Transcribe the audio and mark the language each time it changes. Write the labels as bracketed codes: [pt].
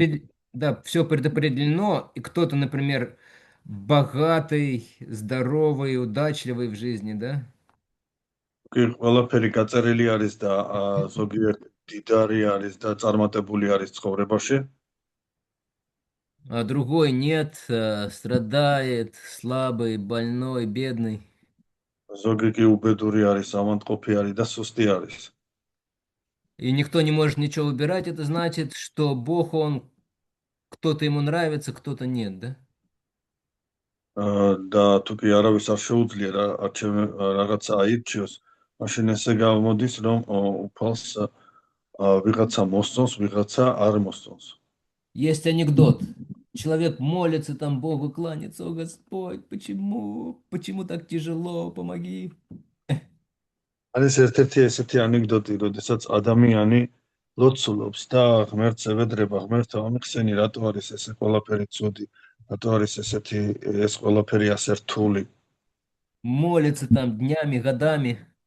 [ru] если да, все предопределено, и кто-то, например, богатый, здоровый, удачливый в жизни, да? [ka] კი ყველაფერი გაწერილი არის და ზოგიერთ დიდარი არის და წარმატებული არის ცხოვრებაში. [ru] А другой нет, страдает, слабый, больной, бедный. [ka] ზოგი კი უბედური არის, ავადმყოფი არის და სუსტი არის. [ru] И никто не может ничего выбирать, это значит, что Бог, Он, кто-то ему нравится, кто-то нет, да? [ka] და თუ კი არავის არ შეუძლია რაღაცა აირჩიოს, მაშინ ესე გამოდის, რომ უფალს ვიღაცა მოსწონს, ვიღაცა არ მოსწონს. [ru] Есть анекдот. Человек молится там Богу, кланяется, о Господь, почему? Почему так тяжело? Помоги. [ka] არის ერთ-ერთი ესეთი ანეკდოტი, როდესაც ადამიანი ლოცულობს და ღმერთს ევედრება, ღმერთო, ამიხსენი, რატო არის ესე ყველაფერი ცუდი, რატო არის ეს ყველაფერი ასე რთული. [ru] Молится там днями, годами.